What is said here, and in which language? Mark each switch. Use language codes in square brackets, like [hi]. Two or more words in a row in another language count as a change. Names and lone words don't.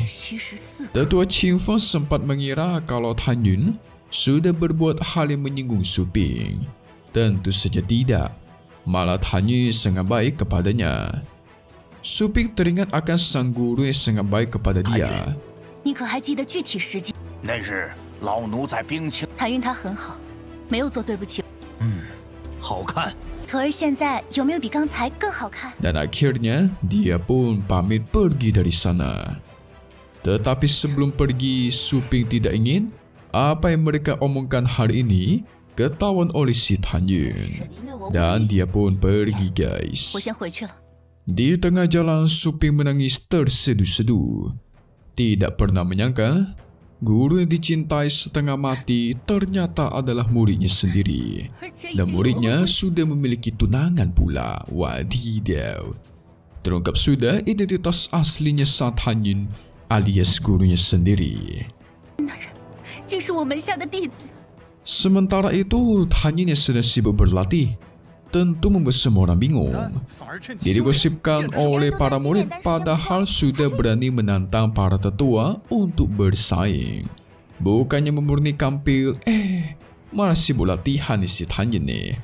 [zh] 虚实四 [id] Tetua Qin Feng sempat mengira kalau Tanyun sudah berbuat hal yang menyinggung Suping. Tentu saja tidak. Malah Tanyun sangat baik kepadanya. Suping teringat akan sang guru yang sangat baik kepada dia. [zh] 你可还记得具体时间？那是老奴在冰清，谭云他很好，没有做对不起。好看。徒儿现在有没有比刚才更好看？ [id] Dan akhirnya dia pun pamit pergi dari sana. Tetapi sebelum pergi, Suping tidak ingin apa yang mereka omongkan hari ini ketahuan oleh si Tanyun. [zh] 因为我 [id] Dan dia pun pergi guys. [zh] 我先回去了。 [id] Di tengah jalan, Suping menangis terseduh-seduh. Tidak pernah menyangka, guru yang dicintai setengah mati ternyata adalah muridnya sendiri. Dan muridnya sudah memiliki tunangan pula. Wadidaw. Terungkap sudah identitas aslinya sang Tanyun alias gurunya sendiri. [zh] 那人竟是我门下的弟子。 [id] Sementara itu, Tanyun yang sedang sibuk berlatih tentu membuat semua orang bingung. [zh] 反而趁 [id] Dia digosipkan oleh para murid padahal sudah berani menantang para tetua untuk bersaing. Bukannya memurnikan pil, malah sibuk latihan si Tanyun nih.